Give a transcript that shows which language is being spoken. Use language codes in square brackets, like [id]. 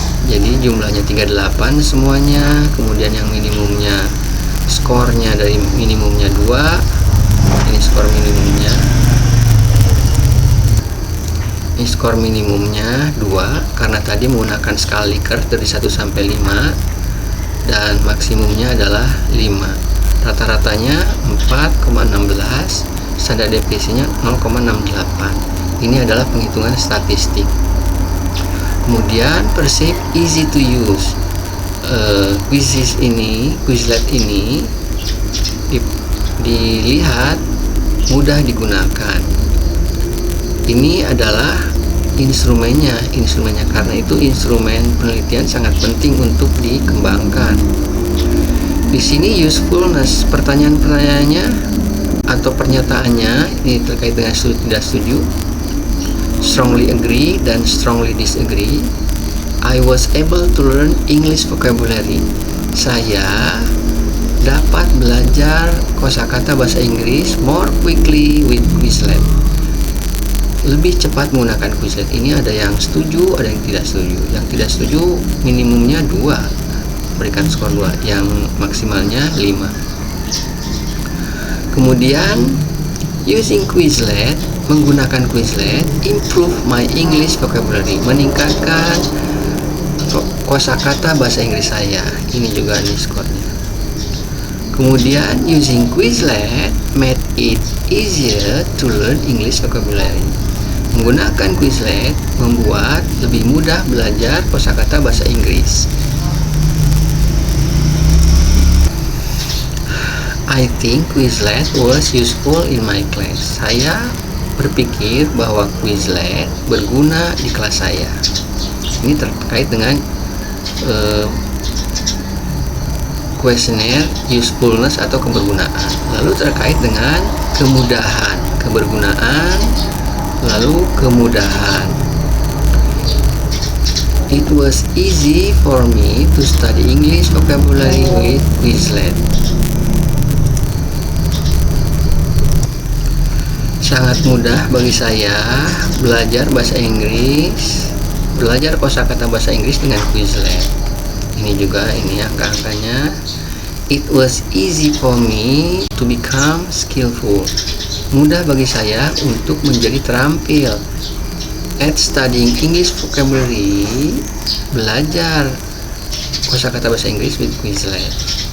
[id] Jadi jumlahnya 38 semuanya, kemudian yang minimumnya, skornya dari minimumnya 2, ini skor minimumnya, ini skor minimumnya 2 karena tadi menggunakan skala Likert dari 1 sampai 5, dan maksimumnya adalah 5. Rata-ratanya 4,16, standar deviasinya 0,68. Ini adalah penghitungan statistik. [en] Kemudian perceived easy to use. [id] Quizlet ini dilihat mudah digunakan. Ini adalah instrumennya karena itu instrumen penelitian sangat penting untuk dikembangkan. Di sini usefulness, pertanyaan-pertanyaannya atau pernyataannya ini terkait dengan setuju tidak setuju, [en] strongly agree [id] dan [en] strongly disagree. I was able to learn English vocabulary. [id] Saya dapat belajar kosakata bahasa Inggris [en] more quickly with Quizlet. [id] Lebih cepat menggunakan Quizlet. Ini ada yang setuju, ada yang tidak setuju. Yang tidak setuju minimumnya 2, berikan skor 2, yang maksimalnya 5. Kemudian [en] using Quizlet, [id] menggunakan Quizlet [en] improve my English vocabulary, [id] meningkatkan kosakata bahasa Inggris saya. Ini juga nih skornya. Kemudian [en] using Quizlet made it easier to learn English vocabulary. [id] Menggunakan Quizlet membuat lebih mudah belajar kosakata bahasa Inggris. [en] I think Quizlet was useful in my class. [id] Saya berpikir bahwa Quizlet berguna di kelas saya. Ini terkait dengan kuesioner usefulness atau kebergunaan. Lalu terkait dengan kemudahan, kebergunaan, lalu kemudahan. [en] It was easy for me to study English vocabulary with Quizlet. [id] Sangat mudah bagi saya belajar bahasa Inggris, belajar kosakata bahasa Inggris dengan Quizlet. Ini juga, ini angka-angkanya. [en] It was easy for me to become skillful. [id] Mudah bagi saya untuk menjadi terampil [en] at studying English vocabulary, [id] belajar kosakata bahasa Inggris [en] with Quizlet.